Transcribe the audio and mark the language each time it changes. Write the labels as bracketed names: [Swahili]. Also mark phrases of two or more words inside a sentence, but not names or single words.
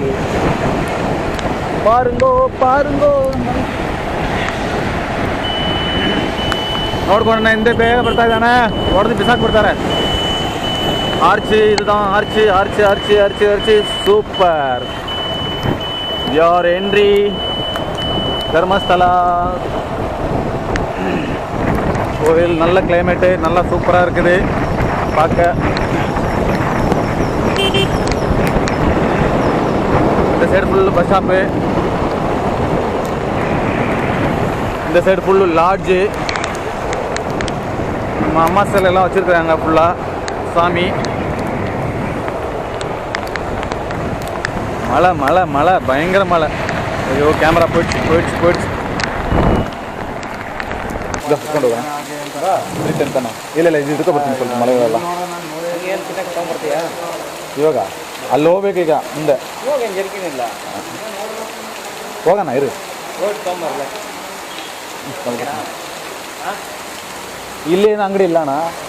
[Kannada] பாருங்கோ ನೋಡ್ಕೊಂಡ ಹಿಂದೆ ಬೇಗ ಬರ್ತಾ ಇದ್ದಾನೆ. ಹೊಡೆದು ಬಿಸಾಕ್ ಬಿಡ್ತಾರೆ. ಆರ್ಚಿ இதுதான் ಆರ್ಚಿ ಸೂಪರ್. [English] your entry ಧರ್ಮಸ್ಥಳ கோயில். [Tamil] நல்ல கிளைமேட்டு, நல்லா சூப்பராக இருக்குது பார்க்க. இந்த சைடு [English] full bus stop, [Tamil] இந்த சைடு [English] full lodge. [Tamil] நம்ம அம்மா சிலையெல்லாம் வச்சுருக்குறாங்க ஃபுல்லாக. சாமி மழை பயங்கர மழை. ஐயோ கேமரா போயிடுச்சு. [Kannada] ಇಲ್ಲ ಇದು ಇದಕ್ಕೆ ಬರ್ತೀನಿ ಸ್ವಲ್ಪ ಮಳೆಗಾಲ. ಇವಾಗ ಅಲ್ಲಿ ಹೋಗ್ಬೇಕು, ಈಗ ಮುಂದೆ ಹೋಗೋಣ ಇರು. ಇಲ್ಲೇನು ಅಂಗಡಿ ಇಲ್ಲ ಅಣ್ಣ.